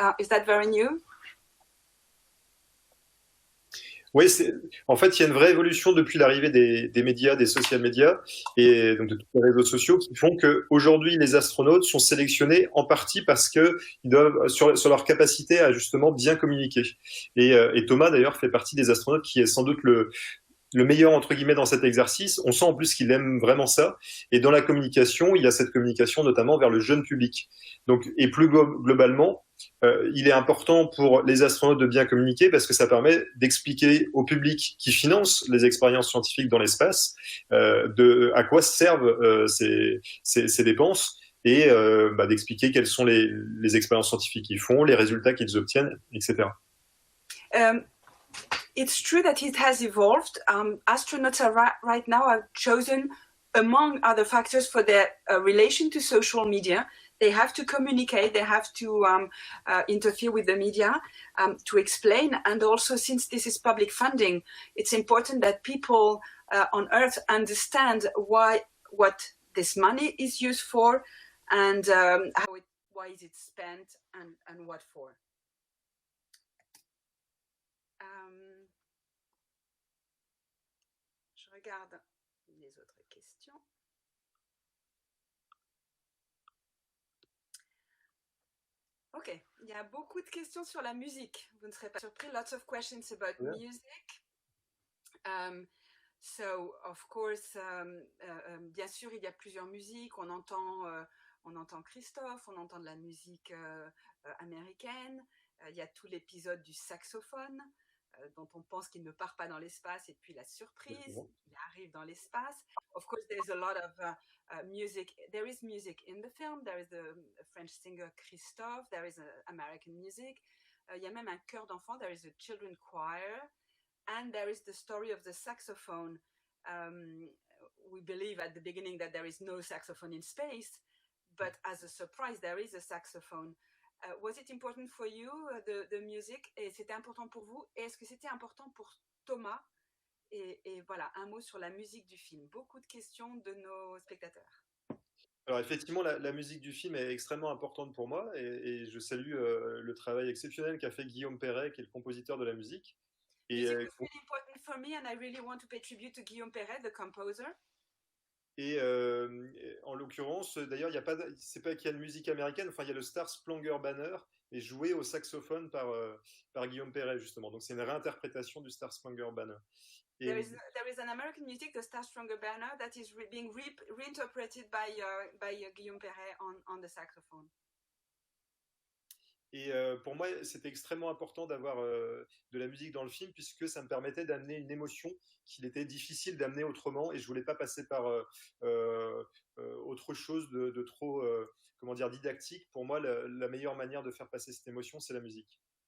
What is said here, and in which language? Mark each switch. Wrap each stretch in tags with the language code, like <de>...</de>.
<en>Is that very new?</en> <fr>Oui, en fait, il y a une vraie évolution depuis l'arrivée des médias, des social médias et donc de tous les réseaux sociaux qui font qu'aujourd'hui, les astronautes sont sélectionnés en partie parce qu'ils doivent, sur leur capacité à justement bien communiquer. Et Thomas, d'ailleurs, fait partie des astronautes qui est sans doute le meilleur, entre guillemets, dans cet exercice. On sent en plus qu'il aime vraiment ça. Et dans la communication, il y a cette communication notamment vers le jeune public. Donc, et plus globalement, il est important pour les astronautes de bien communiquer parce que ça permet d'expliquer au public qui finance les expériences scientifiques dans l'espace à quoi servent ces dépenses et d'expliquer quelles sont les expériences scientifiques qu'ils font, les résultats qu'ils obtiennent, etc.</fr> <en>It's true that it has evolved. Astronauts right now are chosen among other factors for their relation to social media. They have to communicate, they have to interfere with the media to explain. And also, since this is public funding, it's important that people on Earth understand what this money is used for and why is it spent and what for.</en> <fr>Je regarde les autres questions. Ok, il y a beaucoup de questions sur la musique. Vous ne serez pas surpris.</fr> <en>Lots of questions about music. So, of course,</en> <fr>bien sûr, il y a plusieurs musiques. On entend Christophe, on entend de la musique américaine. Il y a tout l'épisode du saxophone dont on pense qu'il ne part pas dans l'espace et puis la surprise, il arrive dans l'espace.</fr> <en>Of course, there's a lot of music. There is music in the film. There is a French singer Christophe. There is American music.</en> <fr>Il y a même un chœur d'enfants.</fr> <en>There is a children choir. And there is the story of the saxophone. We believe at the beginning that there is no saxophone in space, but as a surprise, there is a saxophone. Was it important for you, the music?</en> <fr>Et c'était important pour vous? Et est-ce que c'était important pour Thomas? Et voilà, un mot sur la musique du film. Beaucoup de questions de nos spectateurs. Alors effectivement, la musique du film est extrêmement importante pour moi et je salue le travail exceptionnel qu'a fait Guillaume Perret, qui est le compositeur de la musique.</fr> <en>Music was really important for me and I really want to pay tribute to Guillaume Perret, the composer.</en> <fr>Et en l'occurrence, d'ailleurs, c'est pas qu'il y a de musique américaine, enfin il y a le Star Spangled Banner et joué au saxophone par Guillaume Perret justement. Donc c'est une réinterprétation du Star Spangled Banner.</fr> <en>There is an American music, the Star Spangled Banner, that is being reinterpreted by Guillaume Perret on the saxophone.</en> <fr>Et pour moi, c'était extrêmement important d'avoir de la musique dans le film puisque ça me permettait d'amener une émotion qu'il était difficile d'amener autrement et je voulais pas passer par autre chose de trop, comment dire, didactique. Pour moi, la meilleure manière de faire passer cette émotion, c'est la musique.</fr>